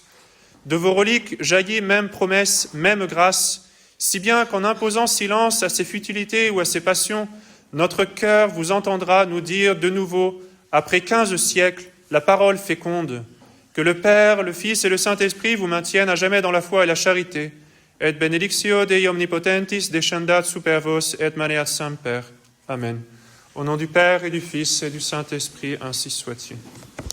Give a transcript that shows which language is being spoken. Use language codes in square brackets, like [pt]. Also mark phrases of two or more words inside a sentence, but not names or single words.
[fr] De vos reliques jaillit même promesse, même grâce, si bien qu'en imposant silence à ses futilités ou à ses passions, notre cœur vous entendra nous dire de nouveau, après 15 siècles, la parole féconde, que le Père, le Fils et le Saint-Esprit vous maintiennent à jamais dans la foi et la charité. [la] Et benedictio Dei omnipotentis descendat super vos et maneat semper. Amen. [fr] Au nom du Père et du Fils et du Saint-Esprit, ainsi soit-il.